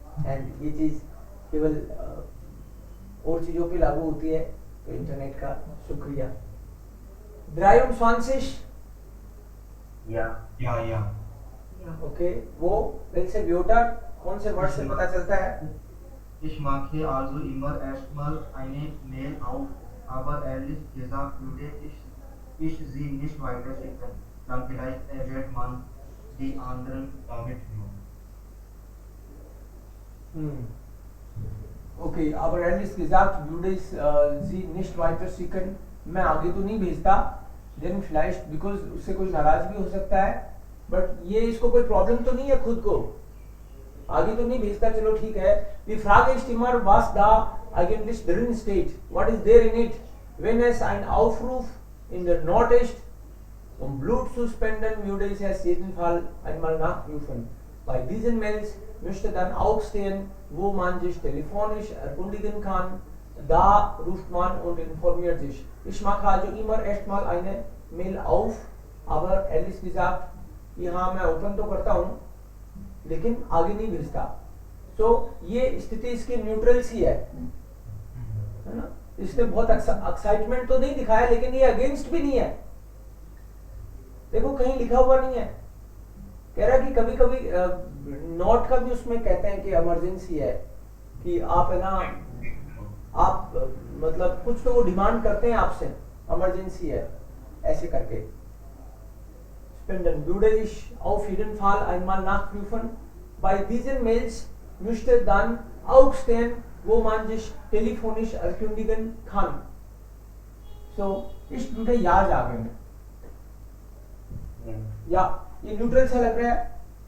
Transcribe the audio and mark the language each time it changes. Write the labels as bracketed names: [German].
[Hindi] And ये चीज केवल और चीजों पे लागू होती है, तो इंटरनेट का शुक्रिया. 23 या Ja, ja. Yeah. ओके. वो [German] welche Wörter [Hindi] कौन से वर्ड से पता चलता है? [German] Ich mache also immer erstmal eine Mail auf, aber ehrlich gesagt würde ich sie nicht weiterschicken. Dann vielleicht wird man die anderen damit führen. Okay, aber ehrlich gesagt würde ich sie nicht weiterschicken. [Hindi] मैं आगे तो नहीं भेजता. Then vielleicht because उससे कोई नाराज भी हो सकता है, but ये इसको कोई प्रॉब्लम तो नहीं है खुद को. आगे तो नहीं भेजता, चलो ठीक है. [German] Die Frage ist immer, was da eigentlich drin steht. [English] What is there in it? [German] Wenn es ein Aufruf in der Not ist, um Blut zu spenden, würde ich es jeden Fall einmal nachprüfen. Bei diesen Mails müsste dann auch stehen, wo man sich telefonisch erkundigen kann. Da ruft man und informiert sich. Ich mache also immer erstmal eine Mail auf, aber ehrlich gesagt, [Hindi] यहाँ मैं open तो करता हूँ, लेकिन आगे नहीं भेजता. So ये स्थिति इसकी न्यूट्रल सी है ना. इसने बहुत एक्साइटमेंट तो नहीं दिखाया, लेकिन ये अगेंस्ट भी नहीं है. देखो कहीं लिखा हुआ नहीं है. कह रहा है कि कभी कभी नोट का भी उसमें कहते हैं कि इमरजेंसी है, कि आप है ना, आप मतलब कुछ तो वो डिमांड करते हैं आपसे, इमरजेंसी है ऐसे करके. [German] Spenden würde ich auf jeden Fall einmal nachprüfen. Bei diesen Mails müsste dann auch stehen, wo man sich telefonisch erkundigen kann. So ich würde ja sagen. [Hindi] Ja, ये न्यूट्रल से लग रहा है.